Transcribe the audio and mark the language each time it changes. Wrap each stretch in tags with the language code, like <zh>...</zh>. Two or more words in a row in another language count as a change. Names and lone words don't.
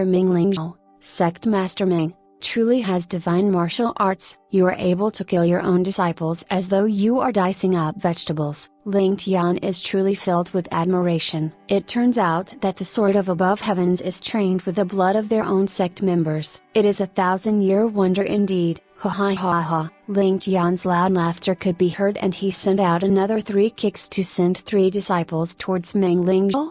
<en>Meng Lingzhao, Sect Master Meng, truly has divine martial arts. You are able to kill your own disciples as though you are dicing up vegetables. Ling Tian is truly filled with admiration. It turns out that the sword of above heavens is trained with the blood of their own sect members. It is a 1,000-year wonder indeed. Ha ha ha ha. Ling Tian's loud laughter could be heard, and he sent out another 3 kicks to send 3 disciples towards Meng Lingzhao.</en>